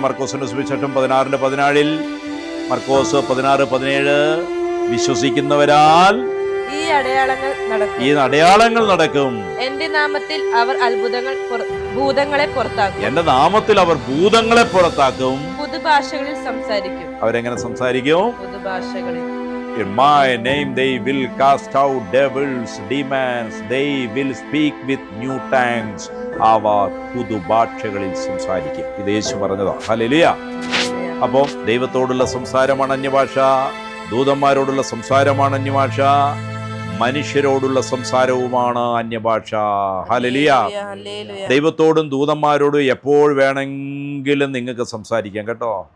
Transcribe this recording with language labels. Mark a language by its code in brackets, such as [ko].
[ml] മർക്കോസിന്റെ സുവിശേഷം 16:14 മർക്കോസ് 16:17 വിശ്വസിക്കുന്നവരാൽ ഈ അടയാളങ്ങൾ നടക്കും. എന്റെ നാമത്തിൽ അവർ ഭൂതങ്ങളെ പുറത്താക്കും. എന്റെ നാമത്തിൽ അവർ ഭൂതങ്ങളെ പുറത്താക്കും. പുതുഭാഷകളിൽ സംസാരിക്കും. അവരെങ്ങനെ സംസാരിക്കും? പുതുഭാഷകളിൽ. [en] In my name they will cast out devils, demons, they will speak with new tongues. [ml] അവർ പുതുഭാഷകളിൽ സംസാരിക്കും. ഇത് യേശു പറഞ്ഞതാ. ഹല്ലേലൂയ. അപ്പോൾ ദൈവത്തോടുള്ള സംസാരമാണ് അന്യഭാഷ, ദൂതന്മാരോടുള്ള സംസാരമാണ് അന്യഭാഷ, മനുഷ്യരോടുള്ള സംസാരവുമാണ് അന്യഭാഷ. ഹല്ലേലൂയ. ദൈവത്തോടും ദൂതന്മാരോടും എപ്പോൾ വേണമെങ്കിലും നിങ്ങൾക്ക് സംസാരിക്കാം കേട്ടോ.